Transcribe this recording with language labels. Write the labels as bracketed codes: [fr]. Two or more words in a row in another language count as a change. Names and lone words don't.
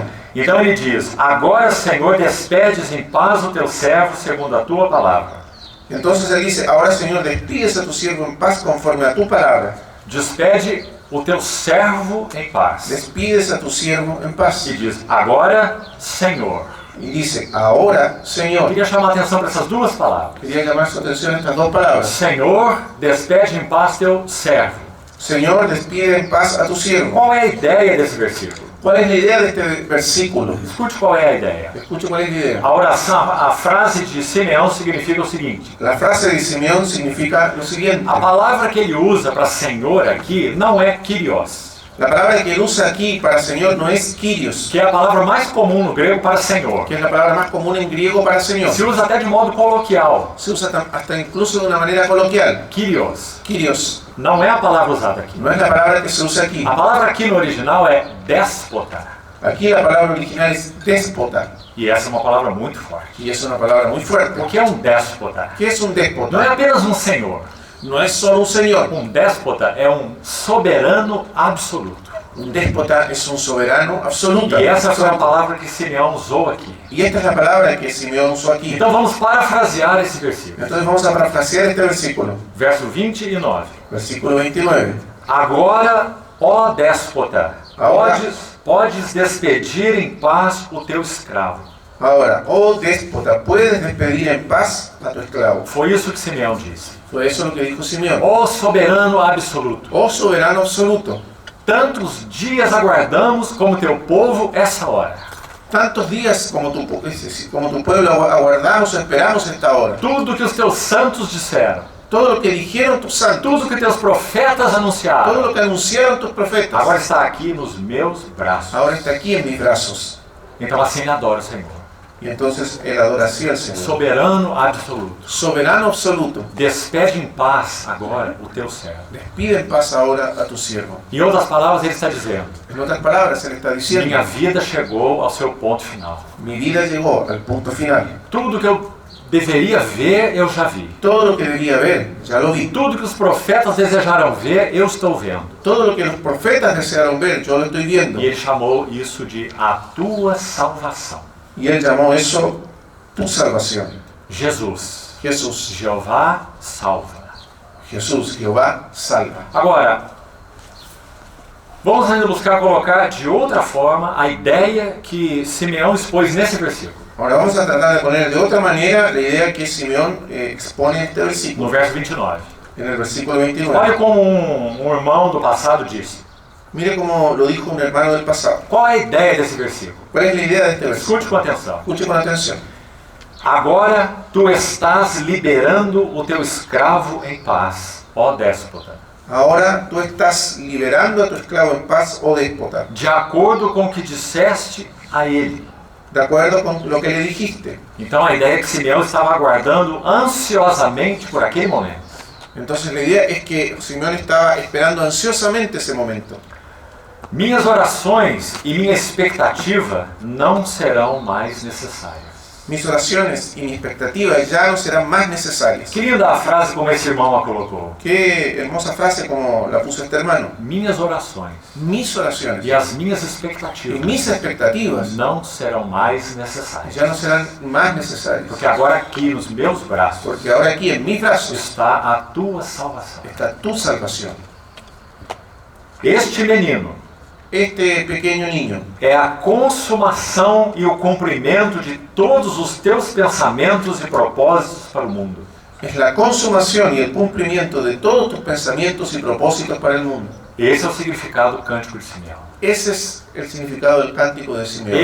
[pt] Então ele diz: Agora, Senhor, despedes em paz o teu servo segundo a tua palavra. [es] Entonces él dice: ahora Señor, despides a tu siervo en paz conforme a tu palabra. [pt] Despede o teu servo em paz. [es] Despides a tu siervo en paz. [pt] E diz: Agora, Senhor. [es] Y dice: ahora Señor. [pt] Queria chamar a atenção para essas duas palavras. [es] Quería llamar su atención a estas dos palabras. [pt] Senhor, despede em paz teu servo. [es] Señor, despide en paz a tu siervo. [pt] Qual é a ideia desse versículo? [es] ¿Cuál es la idea de este versículo? [pt] Escute qual é a ideia. [es] Escuche cuál es la idea. [pt] A oração, a frase de Simeão significa o seguinte: [es] La frase de Simeón significa lo siguiente. [pt] a palavra que ele usa para Senhor aqui não é Kyrios, [es] La palabra que él usa aquí para Señor no es Kyrios, [pt] que é a palavra mais comum no grego para Senhor. [es] que es la palabra más común en griego para Señor. [pt] Se usa até de modo coloquial. [es] Se usa hasta incluso de una manera coloquial. [pt] Kyrios [es] Kyrios [pt] não é a palavra usada aqui. [es] no es la palabra que se usa aquí. [pt] A palavra aqui no original é déspota. [es] Aquí la palabra original es déspota, [pt] E essa é uma palavra muito forte. [es] y es una palabra muy fuerte. [pt] O que é um déspota? [es] ¿Qué es un [pt] Não é [es] déspota? [pt] apenas um senhor. [es] No es solo un señor. [pt] Um déspota é um soberano absoluto. [es] Un déspota es un soberano absoluto. [pt] E essa foi a palavra que Simeão usou aqui. [es] Y esta es la palabra que Simeón usó aquí. [pt] Então vamos parafrasear esse versículo. [es] Entonces vamos a parafrasear este versículo. [pt] Verso 29. [es] Versículo 29. [pt] Agora, ó déspota, Agora. podes despedir em paz o teu escravo. [es] Ahora, oh déspota, puedes despedir en paz a tu esclavo. [pt] Foi isso que Simeão disse. [es] Fue eso lo que dijo Simeón. [pt] Ó soberano absoluto, [es] Oh soberano absoluto, [pt] tantos dias aguardamos como teu povo essa hora. [es] tantos días como tu pueblo aguardamos o esperamos esta hora. [pt] Tudo que os teus santos disseram, [es] Todo lo que dijeron tus santos, [pt] tudo que teus profetas [es] todo [pt] anunciaram, [es] lo que anunciaron tus profetas, [pt] agora está aqui nos meus braços. [es] ahora está aquí en mis brazos. [pt] Então assim adora o Senhor. [es] Y entonces él adora así al Señor. [pt] Soberano absoluto, [es] Soberano absoluto, [pt] despede em paz agora o teu servo. [es] despide en paz ahora a tu siervo. [pt] Em outras palavras, ele está dizendo: [es] En otras palabras, él está diciendo, [pt] minha vida chegou ao seu ponto final. [es] mi vida llegó al punto final. [pt] Tudo que eu deveria ver, eu já vi. [es] Todo lo que debía ver, ya lo vi. [pt] Tudo que os profetas desejaram ver, eu estou vendo. [es] Todo lo que los profetas desearon ver, yo lo estoy viendo. [pt] E ele chamou isso de a tua salvação. [es] Y él llamó eso tu salvación. [pt] Jesus, [es] Jesús, [pt] Jeová salva. [es] Jesús, Jehová, [pt] salva. Agora, vamos ainda buscar colocar de outra forma a ideia que Simeão expôs nesse versículo. [es] Ahora vamos a tratar de poner de otra manera la idea que Simeón expone en este [pt] No versículo, verso 29. [es] en el versículo [pt] Olha [es] 29. [pt] como um irmão do passado disse. [es] Mire cómo lo dijo un hermano del pasado. [pt] Qual é a ideia desse versículo? [es] ¿Cuál es la idea de este versículo? [pt] Escute com atenção. [es] Escuche con atención. [pt] Agora tu estás liberando o teu escravo em paz, ó déspota, [es] Ahora tú estás liberando a tu esclavo en paz, oh déspota, [pt] de acordo com o que disseste a ele. [es] de acuerdo con lo que le dijiste. [pt] Então a ideia é que Simeão estava aguardando ansiosamente por aquele momento. [es] Entonces la idea es que Simeón estaba esperando ansiosamente ese momento. [pt] Minhas orações e minha expectativa não serão mais necessárias. [es] Mis oraciones y mis expectativas ya no serán más necesarias. [pt] Que linda a frase como esse irmão a colocou. [es] Qué hermosa frase como la puso este hermano. [pt] Minhas orações [es] Mis oraciones [pt] e as minhas [es] y [pt] expectativas [es] mis expectativas [pt] não serão mais necessárias. [es] ya no serán más necesarias. [pt] Porque agora aqui nos meus braços [es] Porque ahora aquí en mis brazos [pt] está a tua salvação. [es] está tu salvación. [pt] Este menino [es] Este pequeño niño [pt] é a consumação e o cumprimento de todos os teus pensamentos e propósitos para o mundo. [es] es la consumación y el cumplimiento de todos tus pensamientos y propósitos para el mundo. [pt] Esse é o significado do cântico de Simeão. [es] Ese es el significado del cántico de Simeón.